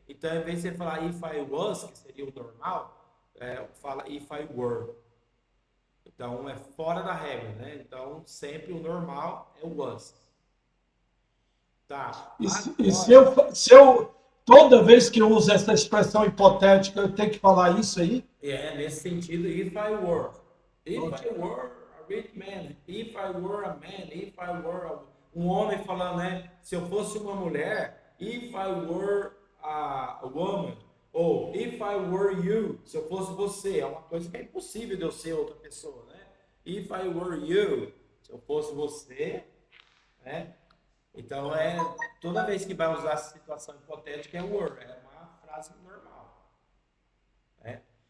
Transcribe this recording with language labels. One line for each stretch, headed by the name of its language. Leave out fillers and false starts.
Portuguese: Então, ao invés de você falar
English: if I was,
Portuguese: que seria o normal, fala
English: if I were.
Portuguese: Então, é fora da regra, né? Então, sempre o normal é o was. Tá. E Agora, toda vez que eu uso essa expressão hipotética, eu tenho que falar isso aí? nesse sentido,
English: if I were. If I Ok. were a rich man, if I were a man, if I were
Portuguese: um homem falando, né? Se eu fosse uma mulher,
English: if I were a woman,
Portuguese: ou
English: if I were you,
Portuguese: se eu fosse você, é uma coisa que é impossível de eu ser outra pessoa, né?
English: If I were you,
Portuguese: se eu fosse você, né? Então toda vez que vai usar essa situação hipotética é were, é uma frase normal, né?